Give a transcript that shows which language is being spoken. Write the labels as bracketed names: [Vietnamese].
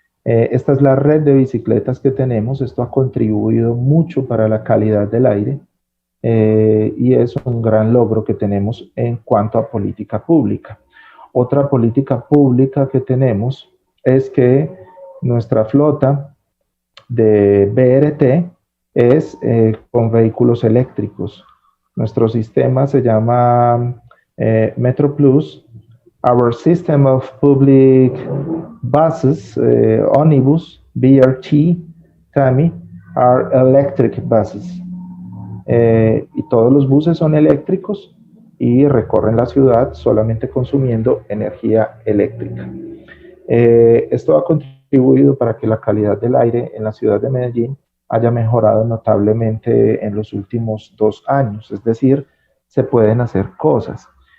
[Spanish] Esta es la red de bicicletas que tenemos. Esto ha contribuido mucho para la calidad del aire y es un gran logro que tenemos en cuanto a política pública. Otra política pública que tenemos es que nuestra flota de BRT es con vehículos eléctricos. Nuestro sistema se llama Metro Plus. [English] Our system of public buses, omnibus, BRT, TAMI, are electric buses. [Spanish] Y todos los buses son eléctricos y recorren la ciudad solamente consumiendo energía eléctrica. Esto ha contribuido para que la calidad del aire en la ciudad de Medellín haya mejorado notablemente en los últimos 2 años, es decir, se pueden hacer cosas.